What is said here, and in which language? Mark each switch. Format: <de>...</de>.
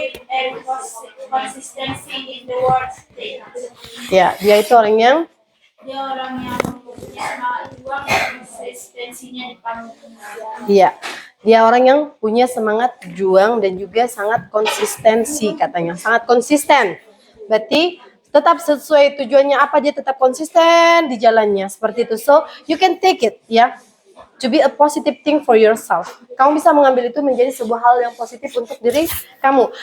<en>And consistency in the work state.</en> <id>Ya, dia itu orang yang Dia orang yang punya semangat juang dan konsistensinya di panggung pekerjaan. Iya. Dia orang yang punya semangat juang dan juga sangat konsistensi katanya. Sangat konsisten. Berarti tetap sesuai tujuannya apa, dia tetap konsisten di jalannya. Seperti itu.</id> <en>So, you can take it ya. To be a positive thing for yourself.</en> <id>Kamu bisa mengambil itu menjadi sebuah hal yang positif untuk diri kamu.</id>